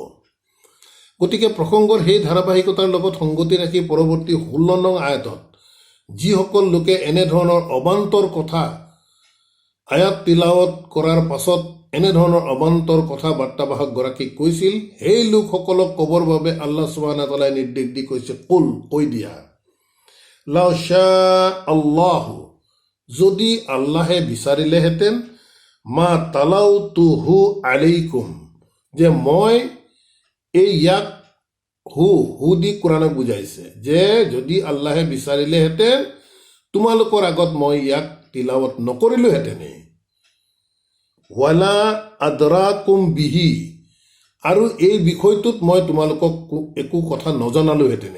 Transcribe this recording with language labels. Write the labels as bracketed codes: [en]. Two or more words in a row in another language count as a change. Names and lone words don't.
[as] গতিকে প্ৰসংগৰ সেই ধাৰাবাহিকতাৰ লগত সংগতি ৰাখি পৰৱৰ্তী 16 নং আয়াতত যিসকল লোকে এনেধৰণৰ অবান্তৰ কথা আয়াত তিলাৱত কৰাৰ পাছত এনেধৰণৰ অবান্তৰ কথা বাৰ্তাবাহকগৰাকীক কৈছিল, সেই লোকসকলক ক'বৰ বাবে [ar] الله سبحانه وتعالى [as] নিৰ্দেশ দি কৈছে, কুল কৈ দিয়া, [ar] لو شاء الله, [as] যদি আল্লাহে বিচাৰিলেহেঁতেন, [ar] ما تلوته عليكم, [as] যে মই এই ইয়াক হু দি কোৰআনক বুজাইছে যে যদি আল্লাহে বিচাৰিলেহেঁতেন তোমালোকৰ আগত মই ইয়াক তিলাৱত নকৰিলোহেঁতেনে, [ar] ولا أدراكم به, [as] আৰু এই বিষয়টোত মই তোমালোকক একো কথা নজনালোহেঁতেনে।